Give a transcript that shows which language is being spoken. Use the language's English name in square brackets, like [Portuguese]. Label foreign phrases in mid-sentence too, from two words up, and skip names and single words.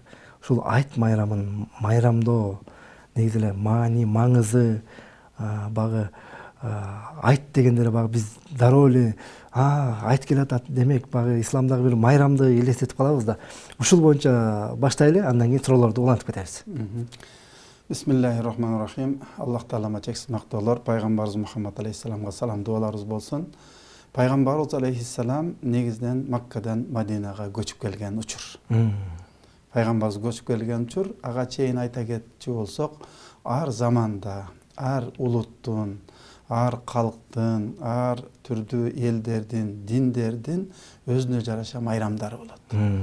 [Kyrgyz] Ушул айт майрамдоо негизи эле маани, маңызы багы айт дегенде багы биз дароо эле айт келатат демек багы исламдагы бир майрамды элестетип калабыз да. Ушул боюнча баштайлы, андан кийин суроолорду улантып кетебиз. [Arabic] بسم الله الرحمن الرحيم. [Kyrgyz] Аллах таалама чексиз мактоолор, пайгамбарыбыз Мухаммад алейхиссаламга салам дуаларыбыз болсун. Пайгамбарыбыз алейхиссалам негизден Маккадан Мадинага көчүп келген учур. Пайгамбарыбыз көчүп келген учур, ага чейин айта кетчү болсок, ар заманда, ар улуттун, ар калктын, ар түрдүү элдердин, диндердин өзүнө жараша майрамдары болот.